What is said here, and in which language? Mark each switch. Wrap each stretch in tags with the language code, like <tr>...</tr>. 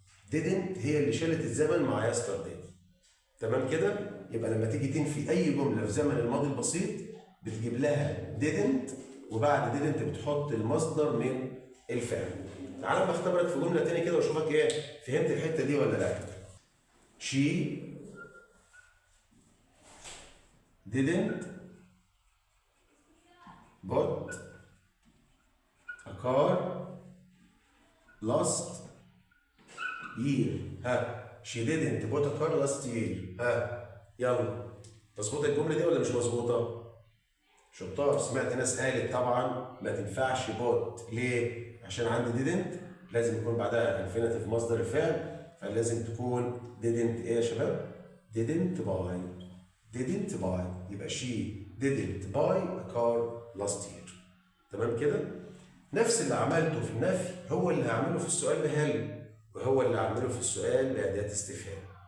<ar>didn't هي اللي شالت الزمن مع yesterday. تمام كده؟ يبقى لما تيجي تنفي اي جمله في زمن الماضي البسيط بتجيب لها didn't وبعد didn't بتحط المصدر من الفعل. تعال بختبرك في جمله تاني كده واشوفك ايه فهمت الحته دي ولا لا.</ar> <en>She didn't bought a car last year. she didn't bought a car last year.</en> <ar>يلا مظبوطه الجمله دي ولا مش مظبوطه؟ شطار. سمعت ناس قالت طبعا ما تنفعش بوت. ليه؟ عشان عندي didn't لازم يكون بعدها انفينيتيف مصدر الفعل فلازم تكون didn't ايه يا شباب؟</ar> <en>didn't buy.</en> <ar>يبقى</ar> <en>she didn't buy a car last year.</en> <ar>تمام كده؟ نفس اللي عملته في النفي هو اللي هعمله في السؤال بهل وهو اللي هعمله في السؤال بأداة استفهام.</ar>